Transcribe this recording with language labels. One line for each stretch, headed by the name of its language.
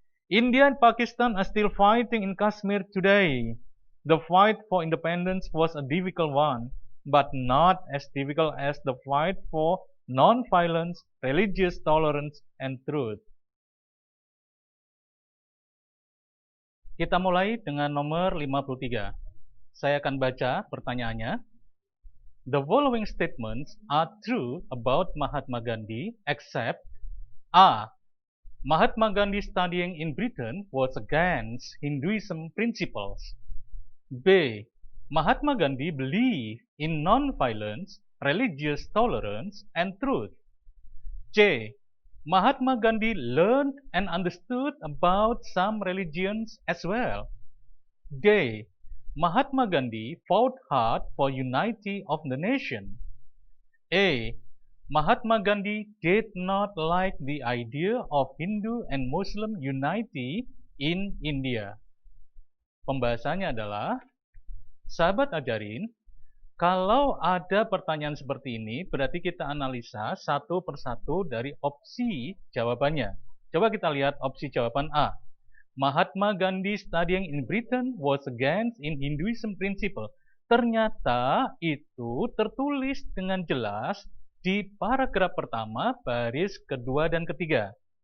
English: India and Pakistan are still fighting in Kashmir today. The fight for independence was a difficult one, but not as difficult as the fight for non-violence, religious tolerance, and truth.
Indonesian: Kita mulai dengan nomor 53. Saya akan baca pertanyaannya.
English: The following statements are true about Mahatma Gandhi except A. Mahatma Gandhi studying in Britain was against Hinduism principles. B. Mahatma Gandhi believed in non-violence, religious tolerance, and truth. C. Mahatma Gandhi learned and understood about some religions as well. D. Mahatma Gandhi fought hard for unity of the nation. A. Mahatma Gandhi did not like the idea of Hindu and Muslim unity in India.
Indonesian: Pembahasannya adalah, sahabat ajarin, kalau ada pertanyaan seperti ini, berarti kita analisa satu persatu dari opsi jawabannya. Coba kita lihat opsi jawaban A.
English: Mahatma Gandhi studying in Britain was against in Hinduism principle.
Indonesian: Ternyata itu tertulis dengan jelas di paragraf pertama, baris kedua dan ketiga.